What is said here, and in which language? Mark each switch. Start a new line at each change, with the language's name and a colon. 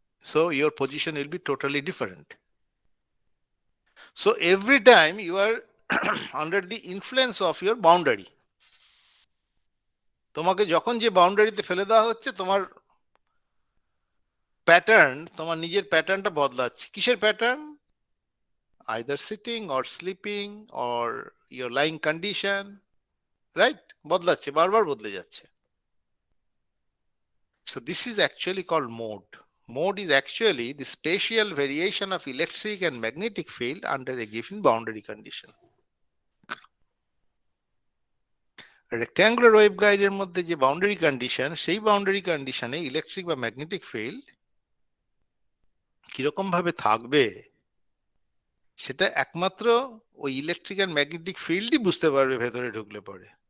English: So your position will be totally different. So every time you are under the influence of your boundary.
Bangla: তোমাকে যখন যে বাউন্ডারিতে ফেলে দেওয়া হচ্ছে, তোমার প্যাটার্ন, তোমার নিজের প্যাটার্নটা বদলাচ্ছে। কিসের pattern?
English: Either sitting or sleeping or your lying condition, right?
Bangla: বদলাচ্ছে, বারবার বদলে যাচ্ছে।
English: So this is actually called mode. Mode is actually the spatial variation of electric and magnetic field under a given boundary condition.
Bangla: Rectangular ওয়েভগাইডের মধ্যে যে boundary condition, সেই boundary কন্ডিশনে electric বা magnetic field কিরকম ভাবে থাকবে সেটা একমাত্র ওই ইলেকট্রিক অ্যান্ড ম্যাগনেটিক ফিল্ডই বুঝতে পারবে ভেতরে ঢুকলে পরে।